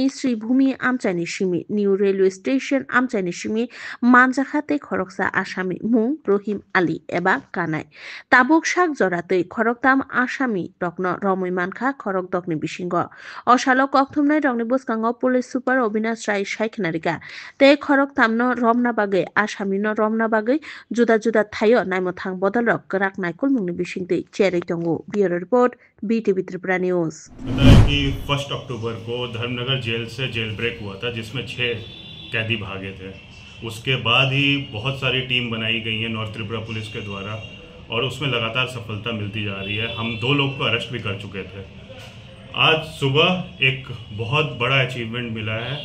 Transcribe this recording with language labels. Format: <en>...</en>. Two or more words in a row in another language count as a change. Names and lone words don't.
<trp>Sri Bhumi Amchani Shimi New Railway Station Amchani Shimi Manjakha tei Khoroksa Asami Mung Rohim Ali eba Kanai Tabuk Sak Joratui Khoroktam Asami Rokno Romoi Mankha Khorokdokni Bishingo Osalo Kokthumnai Rokni Boskango</trp> <en>Police Super</en> <trp>Obinash Rai Shaikhnarika tei khorok tamno romna bagai asamino romna bagai juda thayo naimothang bodolrok krak naikol mungni bisingtui cherei tongo</trp> <en>bureau report</en> <trp>BTV Tripura News</trp> <hi>कि 1 अक्टूबर को धर्मनगर जेल से</hi> <en>jail break</en> <hi>हुआ था जिसमें 6 कैदी भागे थे। उसके बाद ही बहुत सारी टीम बनाई गई है नॉर्थ त्रिपुरा पुलिस के द्वारा और उसमें लगातार सफलता मिलती जा रही है। हम 2 लोग को अरेस्ट भी कर चुके थे। आज सुबह एक बहुत बड़ा अचीवमेंट मिला है।</hi>